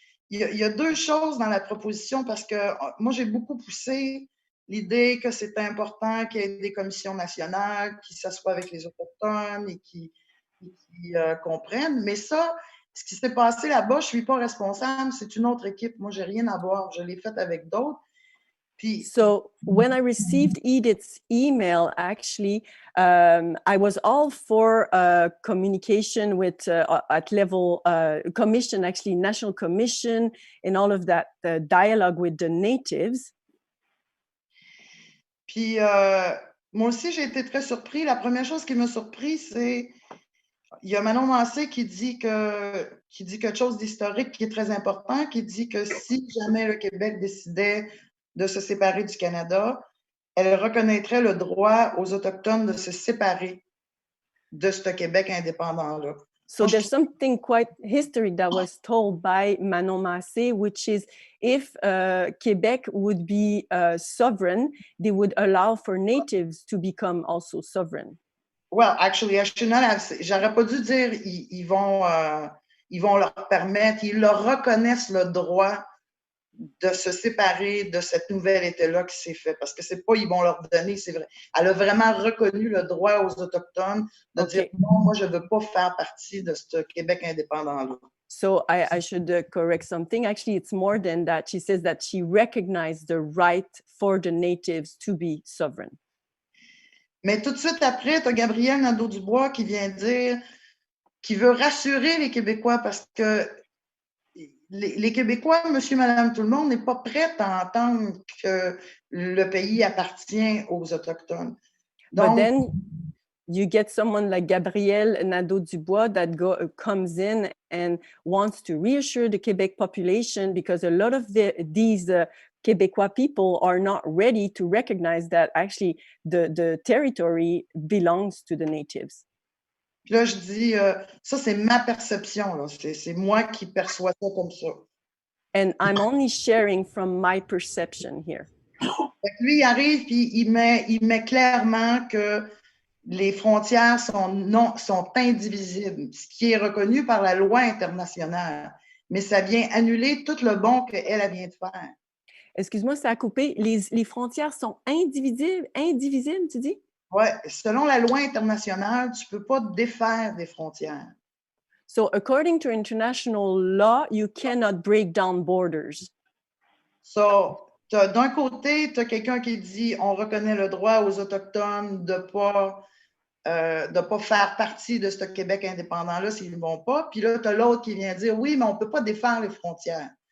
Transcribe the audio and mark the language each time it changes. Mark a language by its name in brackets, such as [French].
[French] Il y a deux choses dans la proposition parce que moi, j'ai beaucoup poussé l'idée que c'était important qu'il y ait des commissions nationales qui s'assoient avec les Autochtones et qui comprennent. Mais ça, ce qui s'est passé là-bas, je ne suis pas responsable, c'est une autre équipe. Moi, je n'ai rien à voir. Je l'ai fait avec d'autres. [English] So when I received Edith's email, actually, I was all for communication with at level commission, actually national commission, and all of that dialogue with the natives. [French] Puis moi aussi, j'ai été très surpris. La première chose qui m'a surpris, c'est il y a Manon Massé qui dit quelque chose d'historique qui est très important, qui dit que si jamais le Québec décidait de se séparer du Canada, elle reconnaîtrait le droit aux Autochtones de se séparer de ce Québec indépendant-là. [English] So there's something quite historic that was told by Manon Massé, which is if Quebec would be sovereign, they would allow for natives to become also sovereign. Well, actually, [French] j'aurais pas dû dire ils vont leur permettre, ils leur reconnaissent le droit de se séparer de cette nouvelle État-là qui s'est fait. Parce que c'est pas ils vont leur donner, c'est vrai. Elle a vraiment reconnu le droit aux Autochtones de dire non, moi, je veux pas faire partie de ce Québec indépendant-là. [English] So I should correct something. Actually, it's more than that. She says that she recognized the right for the natives to be sovereign. [French] Mais tout de suite après, tu as Gabriel Nadeau-Dubois qui vient dire qu'il veut rassurer les Québécois parce que les Québécois, monsieur, madame, tout le monde, n'est pas prêt à entendre que le pays appartient aux Autochtones. [English] Donc, but then you get someone like Gabriel Nadeau-Dubois that comes in and wants to reassure the Quebec population because a lot of these Québécois people are not ready to recognize that actually the territory belongs to the natives. [French] Puis là, je dis, ça, c'est ma perception. Là. C'est moi qui perçois ça comme ça. [English] And I'm only sharing from my perception here. [French] Lui, il arrive puis il met clairement que les frontières sont indivisibles, ce qui est reconnu par la loi internationale. Mais ça vient annuler tout le bon qu'elle vient de faire. Excuse-moi, ça a coupé. Les frontières sont indivisibles, tu dis? Oui, selon la loi internationale, tu ne peux pas défaire des frontières. [English] So, according to international law, you cannot break down borders. [French] So, d'un côté, tu as quelqu'un qui dit on reconnaît le droit aux Autochtones de pas faire partie de ce Québec indépendant-là s'ils ne vont pas. Puis là, tu as l'autre qui vient dire oui, mais on ne peut pas défaire les frontières.